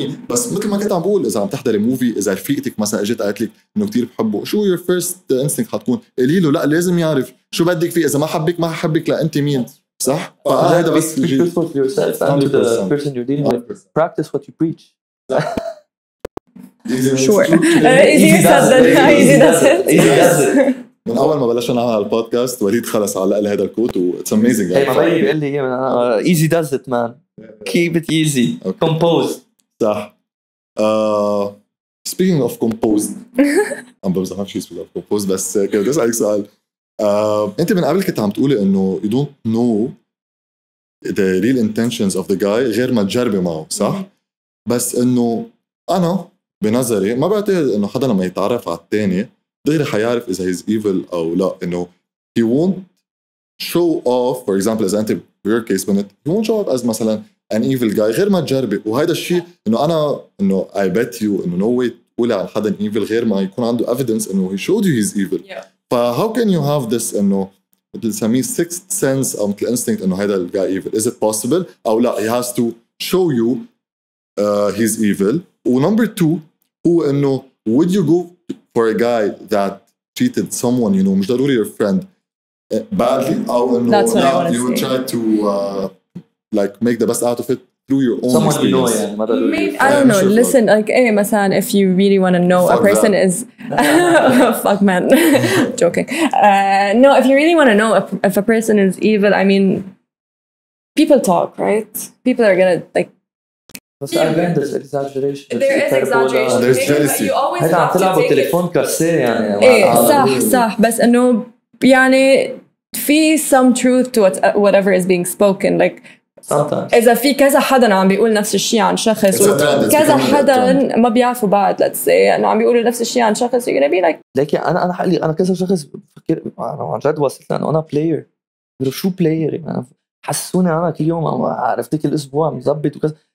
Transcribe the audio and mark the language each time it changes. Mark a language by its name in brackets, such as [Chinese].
[Arabic] بس مثل ما كنت عم بقول إذا عم تحضري موفي إذا رفيقتك مثلا اجت قالت لك إنه كتير بحبه شو [English] your first instinct [Arabic] حتكون قولي له لا لازم يعرف شو بدك فيه إذا ما حبك لا أنت مين صح؟ فهذا بس [English] be truthful to yourself and to the person you're dealing with. Practice what you preach. Sure. Easy does it. [Arabic] من أول ما بلشنا نعمل البودكاست وليد خلص علق لي هذا الكوت و [English] it's amazing. Hey, [Arabic] ما بيقول لي [English] easy does it man. Keep it easy. Okay. Compose. [Arabic] صح. [English] Speaking of composed. [Arabic] عم بمزح شيء [English] speaking of composed [Arabic] بس كنت بدي أسألك سؤال. أنت من قبل كنت عم تقولي إنه [English] you don't know the real intentions of the guy [Arabic] غير ما تجربي معه صح؟ بس إنه أنا بنظري ما بعتقد إنه حدا لما يتعرف على التاني دغري حيعرف إذا he's evil أو لا إنه [English] he won't show off [Arabic] for example إذا أنت your case [English] he won't show off as [Arabic] مثلا [English] an evil guy [Arabic] غير ما تجربي وهذا الشيء إنه [English] I bet you [Arabic] إنه [English] no way [Arabic] تقولي عن حدا evil غير ما يكون عنده evidence إنه [English] he showed you he's evil. Yeah. how can you have this [Arabic] إنه بنسميه [English] sixth sense [Arabic] أو مثل [English] instinct [Arabic] إنه هذا الجاي [English] evil? Is it possible [Arabic] أو لا [English] he has to show you he's evil. و number two هو إنه would you go for a guy that treated someone [Arabic] مش ضروري [English] your friend badly [Arabic] أو إنه [English] you would try to like make the best out of it through your own someone experience. I don't know. Listen, like, [Arabic] مثلا [English] if you really want to know a person is fuck man, joking. No, if you really want to know if a person is evil, I mean, people talk, right? People are gonna like. But again, there's exaggeration. There is exaggeration. There's jealousy. You always have to take [Arabic] تليفون كاسيه يعني. صح بس إنه يعني في [English] some truth to whatever is being spoken like. Sometimes. [Arabic] إذا في كذا حدا عم بيقول نفس الشيء عن شخص وكذا حدا ما بيعرفوا بعض [English] let's say [Arabic] إنه عم بيقولوا نفس الشيء عن شخص [English] you're gonna be like. [Arabic] لكن أنا حقلي أنا كذا شخص بفكر أنا عن جد وصلت لأنه أنا player. شو player يعني حسوني أنا كل يوم عرفتك الأسبوع مزبط وكذا.